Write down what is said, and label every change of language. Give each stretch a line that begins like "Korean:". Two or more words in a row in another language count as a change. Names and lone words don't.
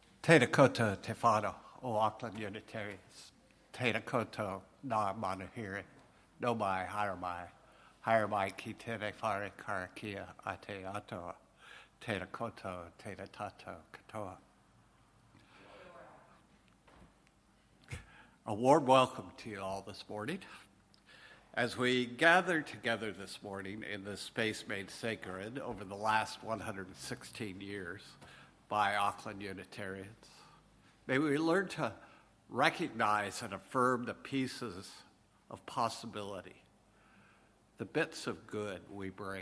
Māori: Tēnā koutou te whānau o Auckland Unitarians. Tēnā koutou nā manuhiri, no mai, haere mai ki tēnei whare karakia a te atoa. Tēnā koutou, tēnā tātou katoa.
English: A warm welcome to you all this morning. As we gather together this morning in this space made sacred over the last 116 years by Auckland Unitarians, may we learn to recognize and affirm the pieces of possibility, the bits of good we bring.